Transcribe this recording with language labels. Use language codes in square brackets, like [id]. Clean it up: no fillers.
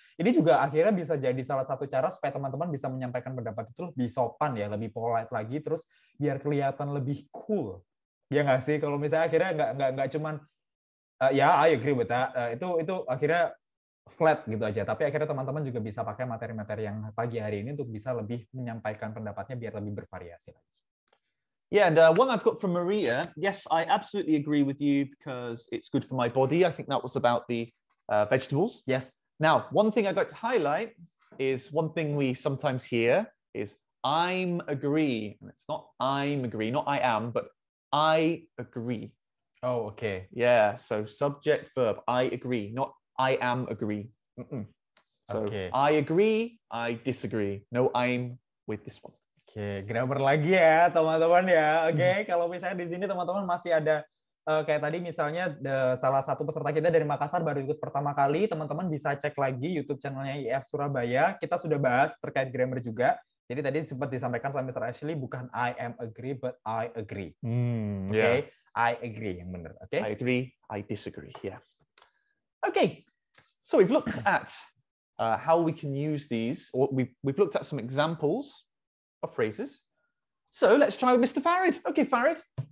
[id] Ini juga akhirnya bisa jadi salah satu cara supaya teman-teman bisa menyampaikan pendapat itu lebih sopan ya, lebih polite lagi, terus biar kelihatan lebih cool. Ya nggak sih? Kalau misalnya akhirnya nggak cuman ya, [en] I agree with that. [id] Itu akhirnya flat gitu aja. Tapi akhirnya teman-teman juga bisa pakai materi-materi yang pagi hari ini untuk bisa lebih menyampaikan pendapatnya biar lebih bervariasi lagi. [en] Yeah, and one I've got from Maria. Yes, I absolutely agree with you because it's good for my body. I think that was about the vegetables. Yes. Now, one thing I'd like to highlight is one thing we sometimes hear is I'm agree. And it's not I'm agree, not I am, but I agree. Oh, okay. Yeah, so subject, verb, I agree, not I am agree. So okay. I agree, I disagree. No, I'm with this one. [id] Oke, grammar lagi ya, teman-teman ya. Oke, kalau misalnya di sini teman-teman masih ada kayak tadi misalnya salah satu peserta kita dari Makassar baru ikut pertama kali, teman-teman bisa cek lagi YouTube channelnya IF Surabaya. Kita sudah bahas terkait grammar juga. Jadi tadi sempat disampaikan sama Mr. [en] Ashley, [id] bukan [en] I am agree, but I agree. Yeah. I agree, [id] yang benar. [en] Okay. I agree, I disagree. Yeah. Okay. So we've looked at how we can use these, or we've looked at some examples of phrases. So let's try with Mr. Farid. Okay, Farid.